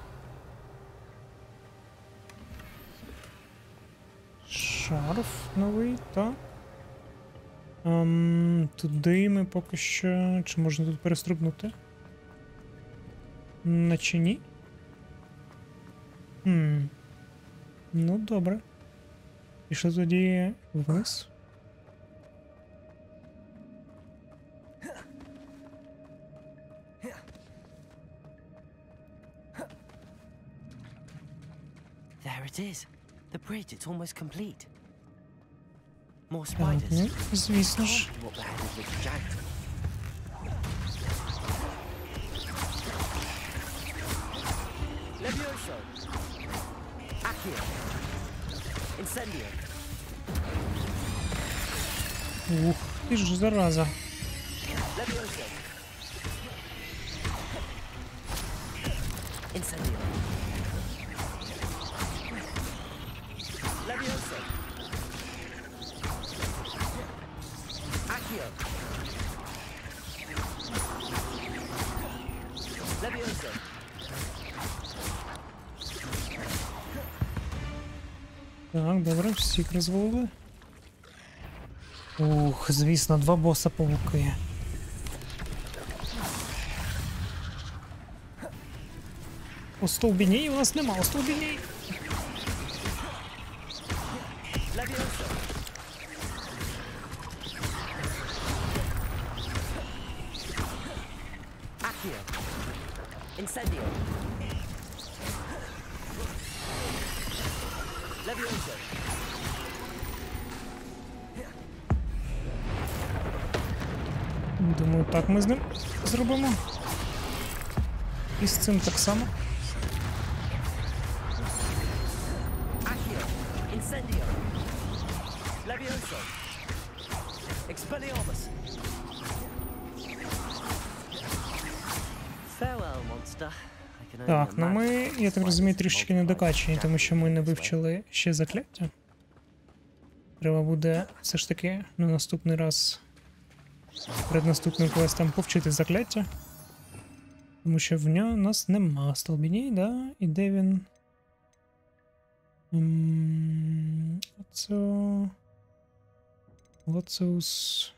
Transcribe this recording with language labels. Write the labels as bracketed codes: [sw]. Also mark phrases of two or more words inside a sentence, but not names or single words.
[uk] Шарф новий, так. Туди ми поки що... Чи можна тут перестрибнути? Наче ні. Ну, добре. Пішли тоді вниз. [en] There it is. The bridge, it's almost complete. More [uk] Так, [en] spiders. [uk] ну, звісно ж. [en] Can't be what beheaded little Jackdaw. Levioso. Accio. Incendio. [uk] Ух, ти ж зараза. Levioso. Incendio. Levioso. Accio. Levioso. Так, добре, всіх розвалили. Ух, звісно, два боса павуки. Остовбіній у нас нема, остовбіній! Levioso. Accio. Incendio. Levioso. Думаю, так ми з ним зробимо. І з цим так само. Accio. Incendio. Levioso. Expelliarmus. [en] Farewell, monster. I can only [uk] Так, ну ми, [en] imagine [uk] я так [en] why [uk] розумію, [en] this [uk] трішечки не [en] multiplied [uk] докачені, тому що ми не [en] Jackdaw this way. [uk] вивчили ще закляття. Треба буде все ж таки на наступний раз перед наступним квестом повчити закляття. Тому що в нього нас нема столбіній, да? І де він? Лоцеус.